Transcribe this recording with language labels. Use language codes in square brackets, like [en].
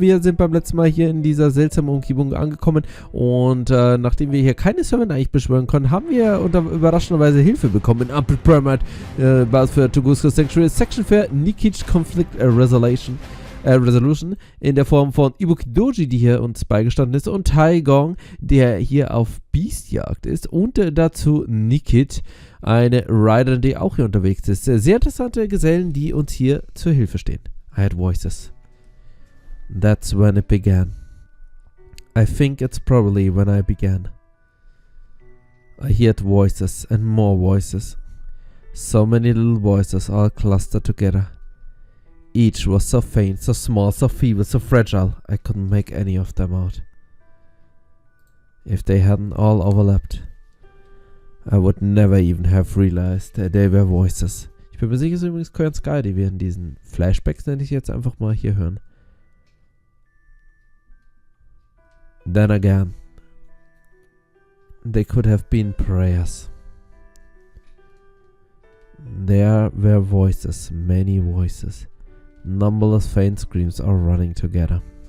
[de] Wir sind beim letzten Mal hier in dieser seltsamen Umgebung angekommen und nachdem wir hier keine Servant eigentlich beschwören konnten, haben wir überraschenderweise Hilfe bekommen in Upper Pyramid, Basis für Tunguska Sanctuary, Section für Nikich Conflict Resolution in der Form von Ibuki Doji, die hier uns beigestanden ist, und Tai Gong, der hier auf Beastjagd ist, und dazu Nikit, eine Riderin, die auch hier unterwegs ist. Sehr interessante Gesellen, die uns hier zur Hilfe stehen. [en] I heard voices. That's when it began. I think it's probably when I began. I heard voices and more voices. So many little voices all clustered together. Each was so faint, so small, so feeble, so fragile, I couldn't make any of them out. If they hadn't all overlapped, I would never even have realized that they were voices. [de] Ich bin mir sicher, es ist übrigens Koyan Sky, die wir in diesen Flashbacks, nenne ich jetzt einfach mal, hier hören. [en] Then again, they could have been prayers. There were voices, many voices. Numberless faint screams all running together.